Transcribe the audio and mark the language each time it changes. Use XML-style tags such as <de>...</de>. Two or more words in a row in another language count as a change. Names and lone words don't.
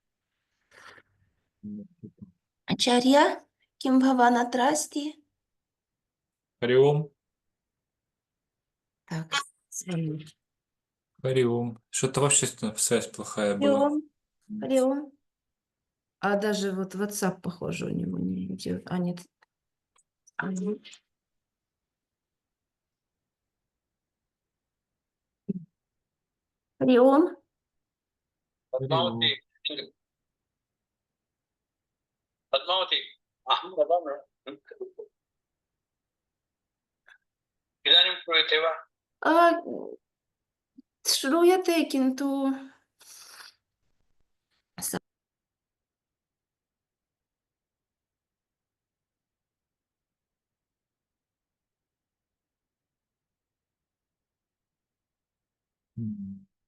<sa>आचार्य, किम् भवन त्रस्ति.</sa> <ru>Хариом. Так, смотри. Хариом. Что-то вообще связь плохая была. Хариом, хариом. А даже вот WhatsApp, похоже, у него не идет. А, нет. Хариом.</ru> <sa>पद्मावती पद्मावती अहं वदामि इदानीं श्रूयते वा А, श्रूयते, किन्तु М.</sa>